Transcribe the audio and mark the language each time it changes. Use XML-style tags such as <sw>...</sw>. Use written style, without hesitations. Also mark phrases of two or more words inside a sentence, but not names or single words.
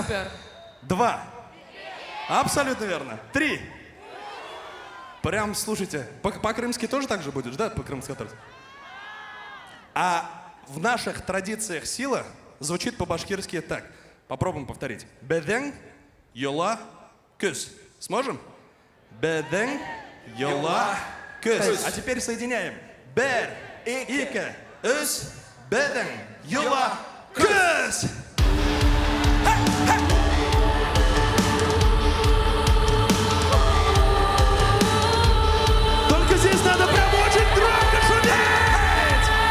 <ru>Два. Абсолютно верно. Три. Прям, слушайте, по-крымски тоже так же будешь, да? По-крымски тоже. А в наших традициях сила звучит по-башкирски так. Попробуем повторить. Беден,</ru> <ba>йола, күз. Сможем? Беден, йола, күз.</ba> <ru>А теперь соединяем.</ru> <ba>Бер, ика, үз, беден, йола, күз.</ba> <ru>Только здесь надо прям очень громко шуметь!</ru>